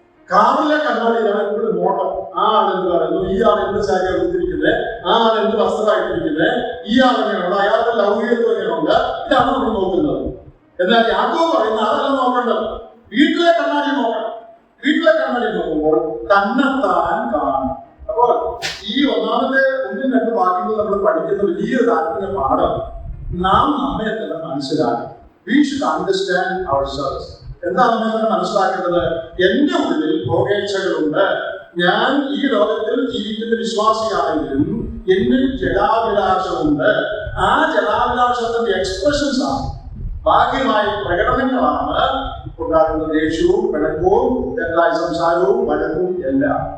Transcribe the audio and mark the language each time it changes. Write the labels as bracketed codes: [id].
[ml] കാറിലെ കണ്ണാടിയിലാണ് ഇവിടെ നോട്ടം. ആ ആളെന്ത് പറയുന്നു, ഈ ആൾ എന്ത് സാരി എടുത്തിരിക്കുന്നത്, ആ ആൾ എന്ത് വസ്ത്രമായിട്ടിരിക്കുന്നത്, ഈ ആളെങ്ങനെയുണ്ട്, അയാളുടെ ലൗകികത്വം എങ്ങനെയുണ്ട്, ഇതാണ് നമ്മൾ നോക്കുന്നത്. എന്നാൽ യാക്കോബ് പറയുന്ന അതല്ല നോക്കേണ്ടത്. വീട്ടിലെ കണ്ണാടി നോക്കണം. വീട്ടിലെ കണ്ണാടി നോക്കുമ്പോൾ തന്നെത്താൻ കാണും. അപ്പോൾ ഈ ഒന്നാമത്തെ 1-2 വാക്യങ്ങൾ നമ്മൾ പഠിക്കുന്ന വലിയൊരു ആത്മീയ പാഠം, നാം നമ്മെ തന്നെ മനസ്സിലാക്കും. [en] We should understand ourselves. [ml] എന്താണ് നമ്മെ തന്നെ മനസ്സിലാക്കേണ്ടത്? എന്റെ ഉള്ളിൽ ഭോഗേച്ഛകളുണ്ട്. ഞാൻ ഈ ലോകത്തിൽ ജീവിക്കുന്ന വിശ്വാസിയാണെങ്കിലും എന്നിൽ ജഡാഭിലാഷമുണ്ട്. ആ ജഡാഭിലാഷത്തിന്റെ എക്സ്പ്രഷൻസ് ആണ്, ബാഹ്യമായ പ്രകടനങ്ങളാണ് ഉണ്ടാകുന്ന ദേഷ്യവും പിണക്കവും തെറ്റായ സംസാരവും വഴക്കും എല്ലാം.